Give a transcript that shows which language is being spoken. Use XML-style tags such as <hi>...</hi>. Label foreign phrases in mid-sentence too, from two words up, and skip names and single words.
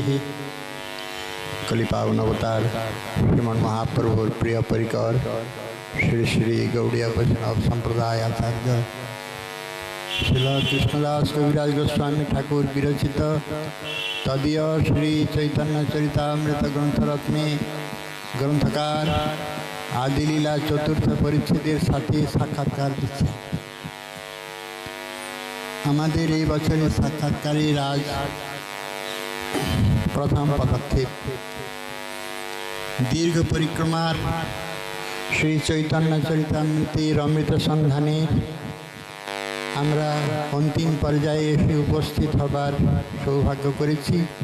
<bn>কলিপাবন অবতার শ্রীমন মহাপ্রভুর প্রিয় পরিকর শ্রী শ্রী গৌড়ীয় বৈষ্ণব সম্প্রদায় আচার্য শ্রীল কৃষ্ণদাস কবিরাজ গোস্বামী ঠাকুর বিরচিত তদীয় শ্রী চৈতন্য চরিতামৃত গ্রন্থরত্নে গ্রন্থকার আদিলীলা চতুর্থ পরিচ্ছেদের সাথে সাক্ষাৎকার দিচ্ছেন। আমাদের এই বছরের সাক্ষাৎকারের আজ প্রথম পদক্ষেপ। দীর্ঘ পরিক্রমার শ্রী চৈতন্য চরিতামৃতের অমৃত সন্ধানে আমরা অন্তিম পর্যায়ে এসে উপস্থিত হবার সৌভাগ্য করেছি।</bn>